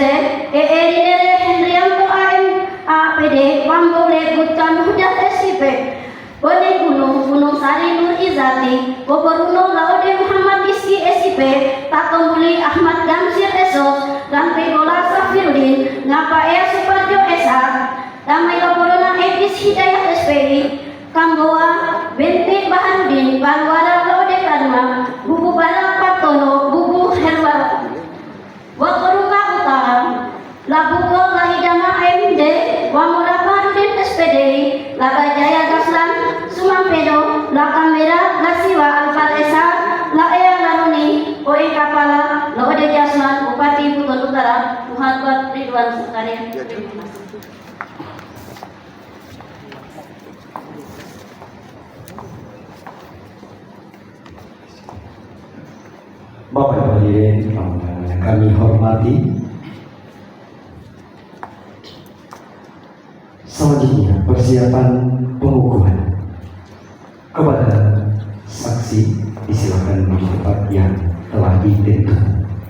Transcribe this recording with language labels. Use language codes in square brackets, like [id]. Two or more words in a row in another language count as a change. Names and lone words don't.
[id] Ridere Hendrianto AM APD Wambole Butkan Hudat SIP Bone Gunung Sari Nur Izati Boboruno Laude Muhammad Iski SIP Tato Muli Ahmad Gamsir Esos Rampe Gola Safirudin Ngapa Suparjo SH Damai Laporona Ekis Hidayat SPI Kamboa Bente Baharudin Balwara Laude Karma Bubu Bala Patono Bubu Herwala Wakoruka Utara Labuko Lahidama AMD Wamura Baharudin SPDI Labajaya Gaslan Sumampedo Lakamera Lasiwa Alfalesa Laea Laruni Oe Kapala Laude Jasman Bupati Buton Utara Muhammad Ridwan Zakaria. Bapak Ibu hadirin yang kami hormati, selanjutnya persiapan pengukuhan kepada saksi disilakan di tempat yang telah ditentukan.